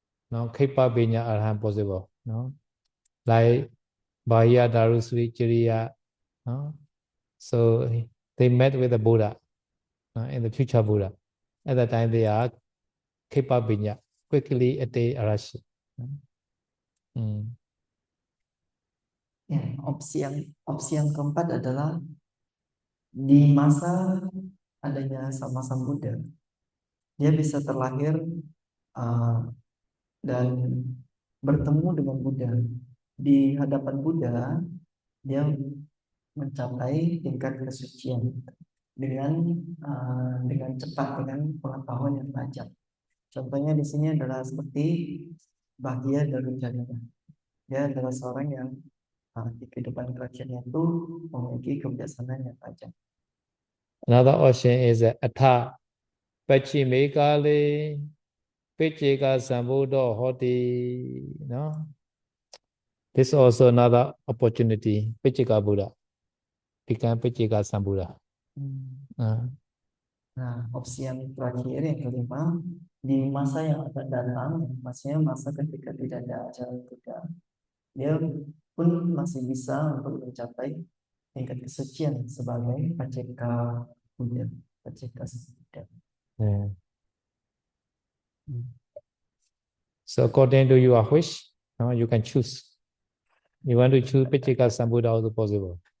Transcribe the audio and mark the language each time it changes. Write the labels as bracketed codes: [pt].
[en] No, Khipa Vinya Arhan possible. No, like Bahya Darusri Chiriya. No? So they met with the Buddha, in the future Buddha. At that time they are Khipa Vinya, quickly attain Arashi. [id] Ya, opsi yang keempat adalah di masa adanya sama-sama Buddha, dia bisa terlahir dan bertemu dengan Buddha. Di hadapan Buddha, dia mencapai tingkat kesucian dengan cepat, dengan pengetahuan yang tajam. Contohnya di sini adalah seperti Bahya Darujana. Dia adalah seorang yang di kehidupan kerajaannya itu memiliki kebijaksanaan yang tajam. [en] Another option is [pi] Atha Pachimekale Pichika Sambuddha Hoti. [en] No? This is also another opportunity. Pichika Buddha. Become Pichika Sambuddha. [id] Nah, opsi yang terakhir, yang kelima, di masa yang akan datang, maksudnya masa ketika tidak ada ajaran Buddha, dia pun masih bisa untuk mencapai tingkat kesucian sebagai Paceka Buddha, Paceka Buddha. [en] So according to your wish, you can choose. You want to choose Pichika Sambuddha also possible.